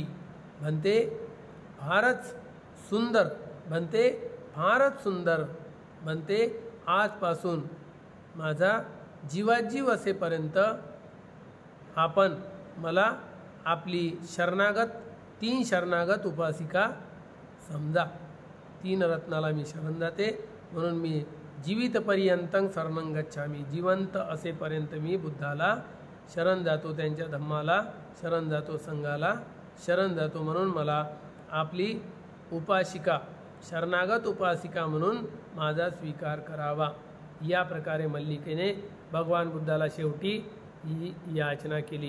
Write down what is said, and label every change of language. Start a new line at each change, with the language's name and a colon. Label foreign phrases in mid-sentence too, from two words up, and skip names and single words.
Marathi: म्हणते फारच सुंदर, म्हणते फारच सुंदर, म्हणते आजपासून माझा जीवाजीव असेपर्यंत आपण मला आपली शरणागत, 3 शरणागत उपासिका समजा. 3 रत्नाला मी शरण जाते, म्हणून मी
Pali: जीवितपर्यंतं शरणं गच्छामी,
Marathi: जिवंत असेपर्यंत मी बुद्धाला शरण जातो, त्यांच्या धम्माला शरण जातो, संघाला शरण जातो. म्हणून मला आपली उपासिका, शरणागत उपासिका म्हणून माझा स्वीकार करावा. या प्रकारे मल्लिकेने भगवान बुद्धाला शेवटी ही याचना केली.